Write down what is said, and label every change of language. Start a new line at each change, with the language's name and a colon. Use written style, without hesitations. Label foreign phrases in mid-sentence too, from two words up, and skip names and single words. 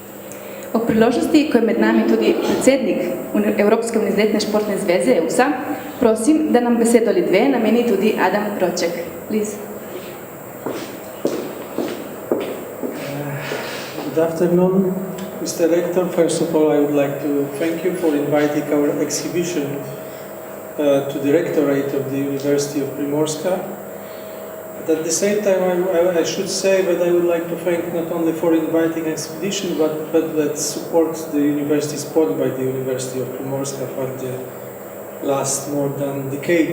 Slovenian: Ob priložnosti, ko je med nami tudi predsednik Evropske univerzitetne športne zveze EUSA, Prosim, da nam besedo ali dve nameni tudi Adam Roček.
English: Please. Good afternoon, Mr. Rector. First of all, I would like to thank you for inviting our exhibition to the Rectorate of the University of Primorska. But at the same time, I should say that I would like to thank not only for inviting expedition, but that supports the university sport by the University of Primorska for the last more than a decade.